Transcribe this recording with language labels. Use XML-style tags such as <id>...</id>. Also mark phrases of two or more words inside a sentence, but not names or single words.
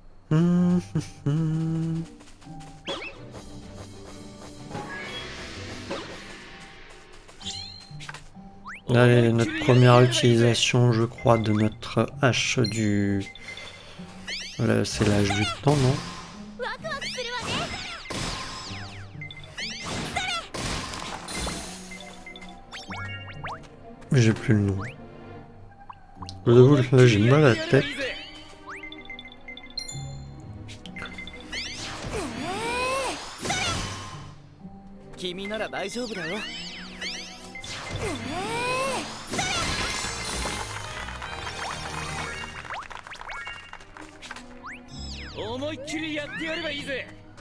<fr>Hum, hum. Allez, notre première utilisation, je crois, de notre hache du... Voilà, c'est l'âge du temps, non?</fr> <ja>ワクワクするわね。</ja> <fr>J'ai plus le nom. J'avoue, là, j'ai mal à la tête.</fr> <ja>君なら大丈夫だよ。思いっきりやってやればいいぜ。</ja>